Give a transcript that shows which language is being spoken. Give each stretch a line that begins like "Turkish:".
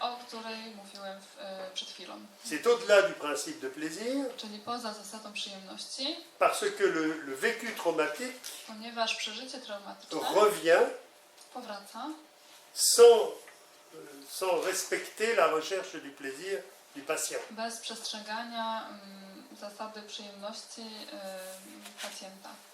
Polish: o której mówiłem przed chwilą.
French: C'est au-delà du principe de plaisir,
Polish: Czyli poza zasadą przyjemności,
French: parce que le vécu traumatique
Polish: ponieważ przeżycie traumatyczne
French: revient
Polish: powraca
French: sans respecter la recherche du plaisir du patient.
Polish: bez przestrzegania zasady przyjemności pacjenta.